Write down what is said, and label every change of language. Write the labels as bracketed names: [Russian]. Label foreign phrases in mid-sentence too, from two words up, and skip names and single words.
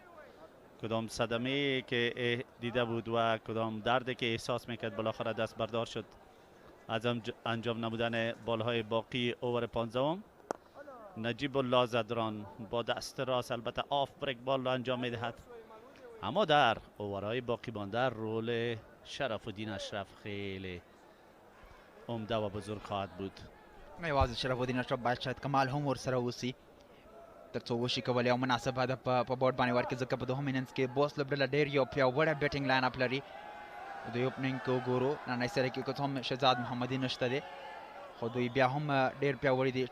[Persian] کدام صدمه که دیده بود و کدام دردی که احساس میکرد بالاخره دست بردار شد از انجام نمودن بالهای باقی اوور 15. نجیب الله زدران با دست راست البته [English] off break [Persian] بال را انجام میدهد، اما در اوورهای باقی مانده رول شرف الدین اشرف خیلی عمده و بزرگ خواهد بود. [Pashto] نه یوازې شرف الدین اشرف باید شاید کمال هم ورسره اوسي تر څو وشي کولی او مناسب هدف په بورډ باندې ورکړي، ځکه په دوهم اننګز کې بوس لوبډله ډېر یو پیاوړی [English] batting line up [Pashto] لري. دوی اوپننګ کې وګورو نننۍ سره کې که هم شهزاد محمدي نشته دی، خو دوی بیا هم ډېر پیاوړي دي.